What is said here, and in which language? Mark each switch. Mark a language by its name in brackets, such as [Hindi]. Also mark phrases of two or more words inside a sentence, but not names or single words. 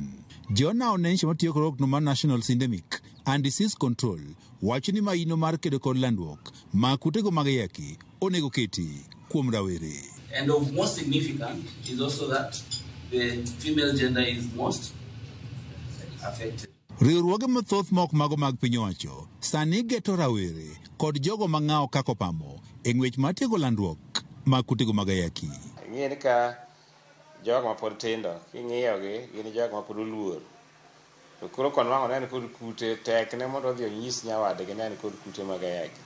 [Luo (Kenya and Tanzania)] Jona Onenche matiyo kod okno mar National Syndemic and Disease Control wacho ni maino mar kedo kod landruok ma kutego mag ayaki onego keti kuom rawere. [English] And of most significant is also that the female gender is most affected. [Luo (Kenya and Tanzania)] Riwruoge mathoth mok mago mag piny owacho sani geto rawere kod jogo mang'awo kako pamo e ng'wech mar tieko landruok mag kutego mag ayaki. Ing'e ni ka jogo mapod tindo king'iyogi gin jogo mapod oluor. To koro konwang'o neni kod kute tek ne mondo odhi onyis nyawadgi neni kod kute mag ayaki.